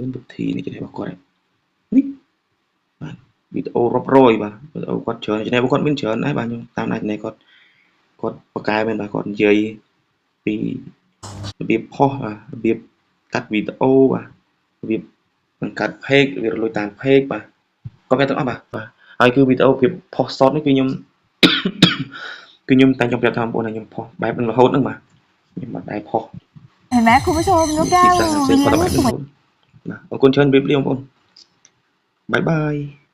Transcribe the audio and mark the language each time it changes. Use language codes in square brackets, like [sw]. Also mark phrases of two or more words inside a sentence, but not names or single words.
[km] លវិធីនេះ channel របស់គាត់នេះបាទវីដេអូរាប់រយបាទវីដេអូគាត់ច្រើន channel របស់គាត់មានច្រើនដែរបាទខ្ញុំតាមដាន channel គាត់បកកែមែនបាទគាត់និយាយពីរបៀបផុសរបៀបកាត់វីដេអូបាទរបៀបបង្កើត page របៀបរលួយតាម page បាទគាត់ប្រាប់ទាំងអស់បាទហើយគឺវីដេអូរបៀបផុស short នេះគឺខ្ញុំគឺខ្ញុំតែខ្ញុំប្រាប់ថាបងប្អូនខ្ញុំផុសបែបនឹងរហូតហ្នឹងបាទខ្ញុំមិនដែរផុស [th] เห็นไหมคุณผู้ชมนกแก้ว [km] បាទអរគុណច្រើនជម្រាបលាបងប្អូន [en] bye bye